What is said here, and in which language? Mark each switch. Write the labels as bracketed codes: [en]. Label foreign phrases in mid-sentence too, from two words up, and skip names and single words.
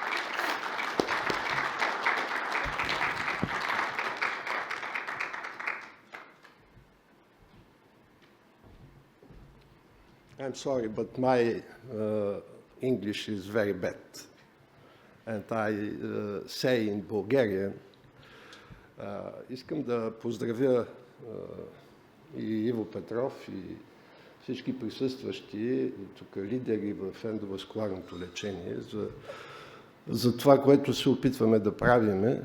[en] I'm sorry, but my English is very bad. And I say in Bulgarian, [bg] искам да поздравя и Иво Петров, и всички присъстващи, тук лидери в ендоваскуларното лечение, за това, което се опитваме да правиме.